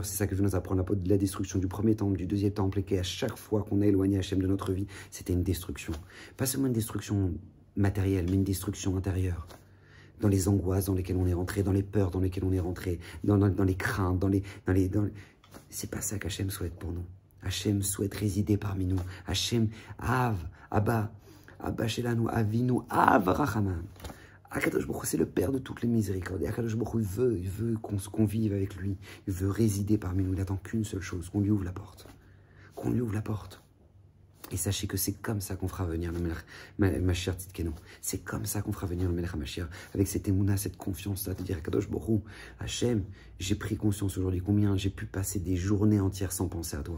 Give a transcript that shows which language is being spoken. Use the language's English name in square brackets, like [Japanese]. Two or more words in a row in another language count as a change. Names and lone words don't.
[French] C'est ça que vient nous apprendre la destruction du premier temple, du deuxième temple, et qu'à chaque fois qu'on a éloigné Hachem de notre vie, c'était une destruction. Pas seulement une destruction matérielle, mais une destruction intérieure. Dans les angoisses dans lesquelles on est rentré, dans les peurs dans lesquelles on est rentré, dans les craintes, C'est pas ça qu'Hachem souhaite pour nous. Hachem souhaite résider parmi nous. [Hebrew] השם אבא שלנו אבינו אב רחמן. הקדוש ברוך הוא, [French] c'est le Père de toutes les miséricordes. Et [Hebrew] הקדוש ברוך הוא, [French] il veut qu'on vive avec lui. Il veut résider parmi nous. Il n'attend qu'une seule chose, qu'on lui ouvre la porte. Qu'on lui ouvre la porte. Et sachez que c'est comme ça qu'on fera venir le [Hebrew] מלך משיח צדקנו. [French] C'est comme ça qu'on fera venir le [Hebrew] מלך משיח. [French] Avec cette émouna, cette confiance-là, de dire [Hebrew] הקדוש ברוך הוא השם, [French] j'ai pris conscience aujourd'hui combien j'ai pu passer des journées entières sans penser à toi.